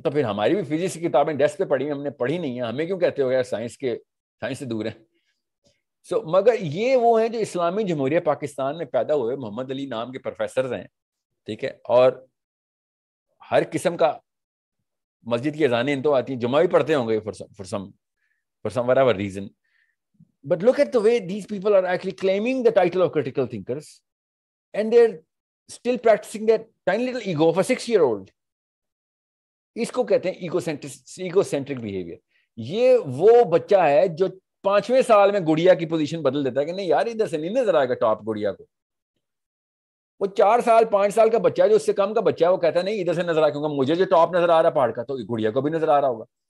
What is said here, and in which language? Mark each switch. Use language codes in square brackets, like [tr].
[ur] تو پھر ہماری بھی فزکس کی کتابیں ڈیسک پہ پڑھی ہیں, ہم نے پڑھی نہیں ہے, ہمیں کیوں کہتے ہو یار سائنس سے دور ہیں. مگر یہ وہ ہیں جو اسلامی جمہوریہ پاکستان میں پیدا ہوئے محمد علی نام کے پروفیسرز ہیں. ٹھیک ہے, اور ہر قسم کا مسجد کی اذانیں ان تو آتی ہیں, جمعہ بھی پڑھتے ہوں گے [en] for some whatever reason. But look at the way these people are actually claiming the title of critical thinkers, and they're still practicing that tiny little ego of a 6-year-old. [ur] اس کو کہتے ہیں ایگوسینٹرک بیہیویئر. یہ وہ بچہ ہے جو 5ویں سال میں گڑیا کی پوزیشن بدل دیتا ہے کہ نہیں یار ادھر سے نہیں نظر آئے گا ٹاپ گڑیا کو. وہ 4 سال 5 سال کا بچہ ہے جو اس سے کم کا بچہ ہے, وہ کہتا ہے نہیں ادھر سے نظر آئے گا, مجھے جو ٹاپ نظر آ رہا ہے پہاڑ کا تو گڑیا کو بھی نظر آ رہا ہوگا.